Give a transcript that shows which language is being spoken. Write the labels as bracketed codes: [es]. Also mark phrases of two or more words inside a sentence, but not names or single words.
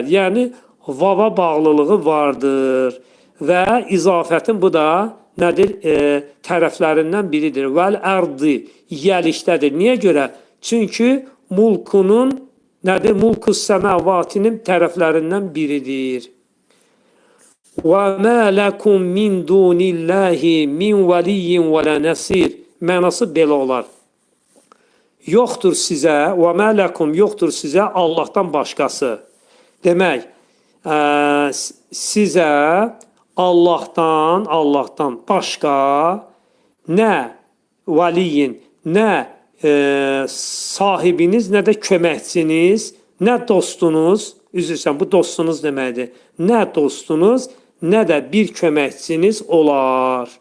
[az] Yəni, vava bağlılığı vardır. Və izafətin bu da nədir? Tərəflərindən biridir. Vəl-ərdi yəlikdədir. Niyə görə? Çünki mulkunun nədir? Mulkus səməvatinin tərəflərindən biridir. [ar] وَمَا لَكُمْ مِنْ دُونِ اللّٰهِ مِنْ وَلِيٍّ وَلَا نَسِيرٍ [az] Mənası belə olar. Yoxdur sizə, [ar] وَمَا لَكُمْ [az] yoxdur sizə Allahdan başqası. Demək, sizə Allahdan başqa nə valiyin, nə sahibiniz, nə də köməkçiniz, nə dostunuz, üzrsən bu dostunuz deməkdir, nə dostunuz, nə də bir köməkçiniz olar.